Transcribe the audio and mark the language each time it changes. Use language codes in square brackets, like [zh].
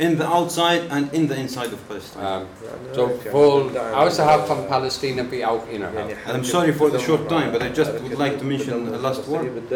[en] In the outside and in the inside of Palestine. [de] Sowohl außerhalb von Palästina wie auch innerhalb. [en] And I'm sorry for the short time, but I just would like to mention a last word.